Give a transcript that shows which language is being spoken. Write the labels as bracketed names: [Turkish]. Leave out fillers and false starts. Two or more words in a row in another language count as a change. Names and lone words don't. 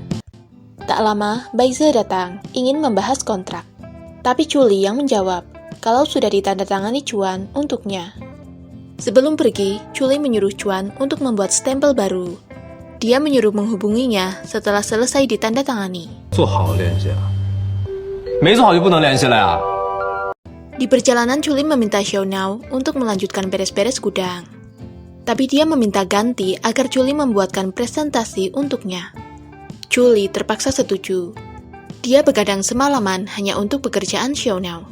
[Indonesian] Tak lama, Baize datang, ingin membahas kontrak. Tapi Julie yang menjawab kalau sudah ditandatangani Chuan untuknya. Sebelum pergi, Julie menyuruh Chuan untuk membuat stempel baru. Dia menyuruh menghubunginya setelah selesai ditandatangani. [Chinese] 做好了联系啊？没做好就不能联系了呀？ [Indonesian] Di perjalanan, Julie meminta Xiaonao untuk melanjutkan beres-beres gudang. Tapi dia meminta ganti agar Julie membuatkan presentasi untuknya. Julie terpaksa setuju. Dia begadang semalaman hanya untuk pekerjaan Xiaonao.